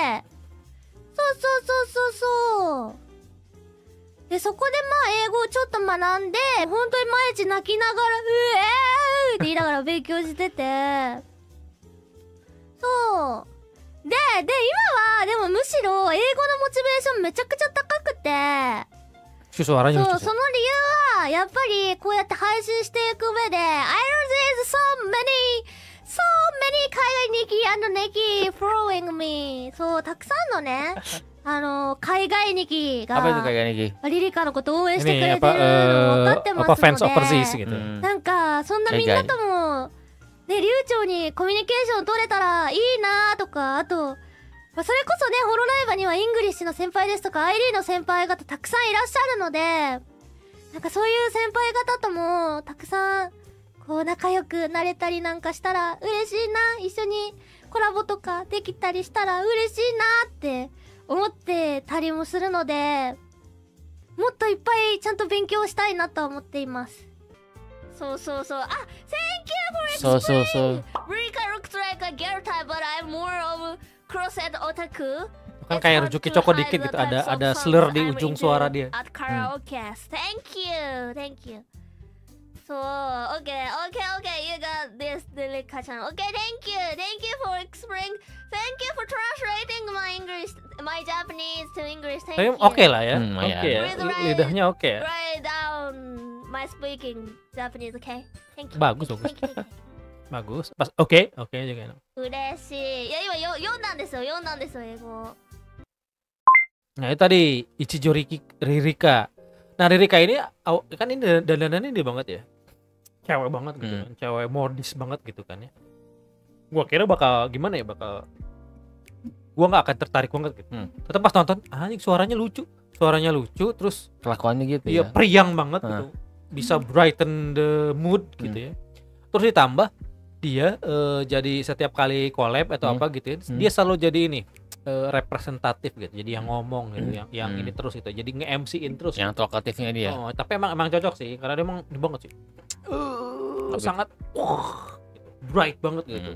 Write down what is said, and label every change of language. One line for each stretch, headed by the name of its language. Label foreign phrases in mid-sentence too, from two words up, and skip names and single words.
Japanese: そうでそこでまあ英語をちょっと学んで本当に毎日泣きながらって言いながら勉強しててそうで今はでもむしろ英語のモチベーションめちゃくちゃ高くてそうその理由はやっぱりこうやって配信していく上で
English: I know there's so many 海外日記 and ネギ following me
Japanese: そうたくさんのね海外日記が
Indonesian: Apa itu kayak Niki?
Japanese: リリカのことを応援してくれてるの分かってますので
English: fans overseas gitu.
Japanese: なんかそんなみんなともね流暢にコミュニケーション取れたらいいなとかあとそれこそねホロライバにはイングリッシュの先輩ですとか ID の先輩方たくさんいらっしゃるのでなんかそういう先輩方ともたくさんこう仲良くなれたりなんかしたら嬉しいな一緒にコラボとかできたりしたら嬉しいなって思ってたりもするのでもっといっぱいちゃんと勉強したいなと思っていますそう
English: Thank you for explaining Rika looks like a girl type but I'm more of cross-eyed otaku
Indonesian: Kan kayak Rujuki Choco dikit gitu ada slur di ujung suara dia
English: at karaoke Thank you So, okay, you got this, Lilika-chan. Okay, thank you for explaining, thank you for translating my Japanese to English, thank you.
Indonesian: Oke lah ya, oke ya, lidahnya oke ya.
English: Write down my speaking Japanese, okay? Thank you.
Indonesian: Bagus.
English: Thank you.
Indonesian: Bagus, pas oke juga.
Japanese: 嬉しい。いや今読んだんですよ英語。
Indonesian: Nah itu tadi Ichijo Ririka. Nah Ririka ini kan ini dandanannya dia banget ya, cewek banget gitu kan, cewek modis banget gitu kan ya. Gua kira bakal gimana ya, gua nggak akan tertarik banget gitu. Tetap pas nonton, anjing suaranya lucu, terus Kelakuannya gitu ya. Iya priang banget gitu, bisa
English: brighten the mood
Indonesian: gitu ya. Terus ditambah dia jadi setiap kali collab atau apa gitu ya, dia selalu jadi ini representatif gitu, jadi yang ngomong gitu, yang ini terus gitu, jadi nge-MC-in terus. Yang talkatifnya dia. Oh, tapi emang cocok sih, karena dia emang banget sih. Sangat gitu, bright banget gitu.